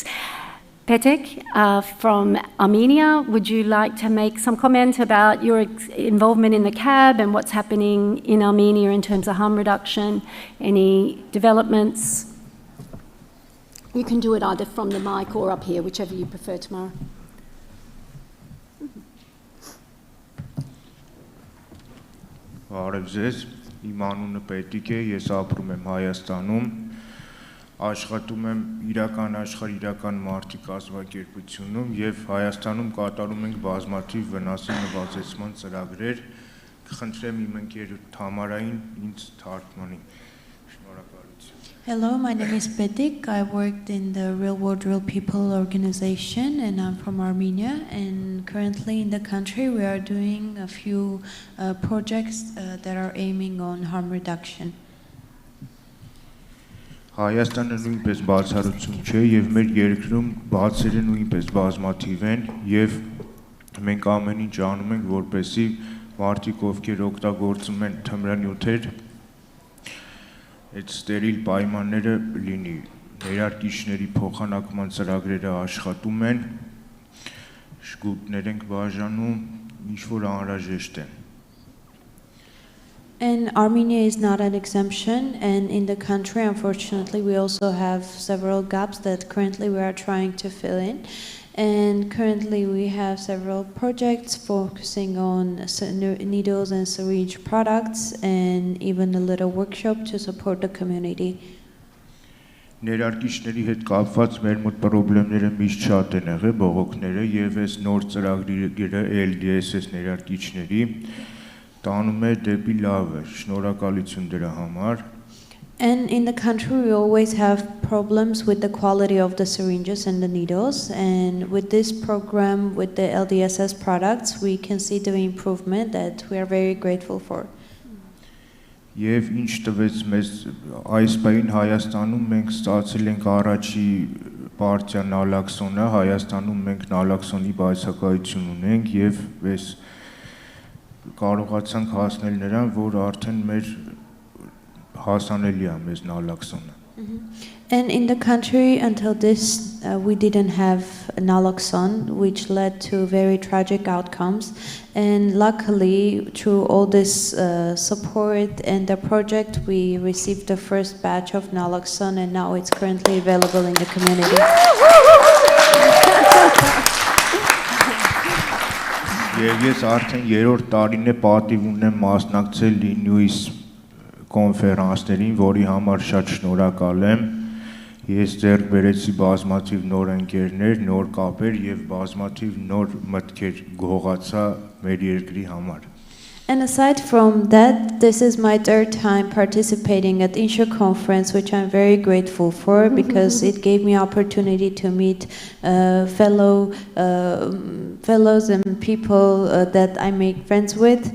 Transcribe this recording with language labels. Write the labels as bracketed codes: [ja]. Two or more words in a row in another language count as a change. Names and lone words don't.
[en] Petek from Armenia, would you like to make some comment about your involvement in the CAB and what's happening in Armenia in terms of harm reduction? Any developments? You can do it either from the mic or up here, whichever you prefer tomorrow. [hy] Բարև ձեզ, իմ անունը Պետիկ է, ես ապրում եմ Հայաստանում, աշխատում եմ իրական աշխարհ իրական մարդիկ կազմակերպությունում եւ Հայաստանում կատարում ենք բազմաթիվ վնասի նվազեցման ծրագրեր, կխնդրեմ իմ ընկեր Թամարային ինձ թարգմանի։ Շնորհակալություն։ [en] Hello, my name is Petik. I worked in the Real World Real People organization and I'm from Armenia, and currently in the country we are doing a few projects that are aiming on harm reduction. [hy] Հայաստանը նույնպես բացառություն չէ եւ մեր երկրում բացերը նույնպես բազմաթիվ են եւ մենք ամեն ինչ անում ենք որպեսզի մարդիկ ովքեր օգտագործում են թմրանյութեր այդ ստերիլ պայմանները լինի ներարկիչների փոխանակման ծրագրերը աշխատում են շգուտներ ենք բաժանում ինչ որ անհրաժեշտ է [en] And Armenia is not an exemption, and in the country, unfortunately, we also have several gaps that currently we are trying to fill in. And currently we have several projects focusing on needles and syringe products and even a little workshop to support the community. [hy] Ներարկիչների հետ կապված մեր մոտ խնդիրները միշտ շատ են եղել, բողոքները եւ այս նոր ծրագրերը LDSS ներարկիչների տանում է դեպի լավը, շնորհակալություն դրա համար. [en] And in the country we always have problems with the quality of the syringes and the needles, and with this program with the LDSS products we can see the improvement that we are very grateful for. [hy] Եվ ինչ տվեց մեզ այս բային Հայաստանում մենք ստացել ենք առաջի պարտիա նալաքսոնը, Հայաստանում մենք նալաքսոնի բացակայություն ունենք եւ այս կարողացանք հասնել նրան, որ արդեն մեր հասանելի է մեզ նալաքսոնը. [en] And in the country until this we didn't have naloxone, which led to very tragic outcomes, and luckily through all this support and the project we received the first batch of naloxone, and now it's currently available in the community. [hy] Ես արդեն երրորդ տարին է պատիվ ունեմ մասնակցել Նյուիս կոնֆերանսներին, որի համար շատ շնորհակալ եմ։ Ես ձեռք բերեցի բազմաթիվ նոր ընկերներ, նոր կապեր եւ բազմաթիվ նոր մտքեր գողացա մեր երկրի համար։ [en] And aside from that, this is my third time participating at INSHA conference, which I'm very grateful for because it gave me opportunity to meet fellows and people that I make friends with.